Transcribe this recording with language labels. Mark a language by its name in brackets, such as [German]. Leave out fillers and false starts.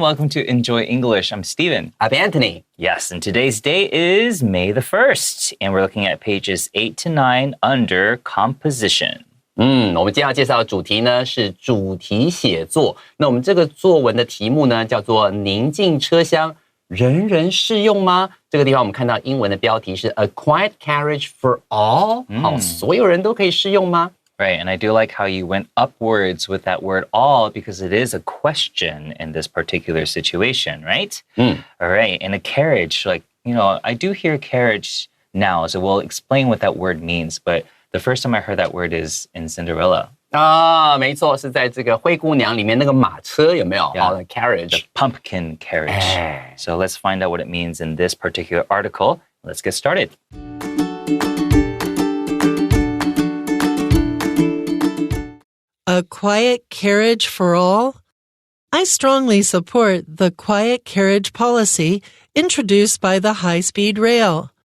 [English] Welcome to Enjoy English. I'm Steven. I'm Anthony. Yes, and today's date is May the 1st, and we're looking at pages 8 to 9 under composition. [Chinese] 我们今天要介绍的主题呢是主题写作。那我们这个作文的题目呢叫做宁静车厢，人人适用吗？这个地方我们看到英文的标题是 [English] A Quiet Carriage for All。 [Chinese] 好，所有人都可以适用吗？ [English] Right, and I do like how you went upwards with that word all because it is a question in this particular situation, right? All right, and a carriage, I do hear carriage now, so we'll explain what that word means, but the first time I heard that word is in Cinderella. [Chinese] 没错，是在这个灰姑娘里面那个马车有没有？ [English] Yeah, carriage. The pumpkin carriage. So let's find out what it means in this particular article. Let's get started. A quiet carriage for all? I strongly support the quiet carriage policy introduced by the high-speed rail.